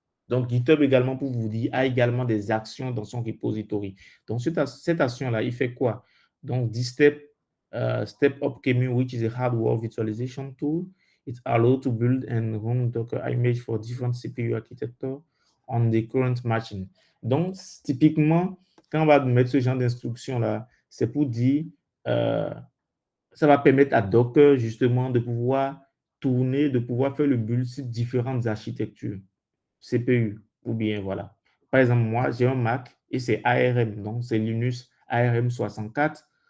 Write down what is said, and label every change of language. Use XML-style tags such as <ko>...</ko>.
<fr>Donc, GitHub également, pour vous dire, a également des actions dans son repository. Donc, cette action-là, il fait quoi?</fr> <en>Donc, this step up QEMU, which is a hardware virtualization tool. It allows to build and run Docker image for different CPU architecture on the current machine.</en> <fr>Donc, typiquement, quand on va mettre ce genre d'instruction-là, c'est pour dire, ça va permettre à Docker, justement, de pouvoir tourner, de pouvoir faire le build sur différentes architectures. CPU, ou bien voilà. Par exemple, moi, j'ai un Mac et c'est ARM, donc c'est Linux ARM 64.</fr>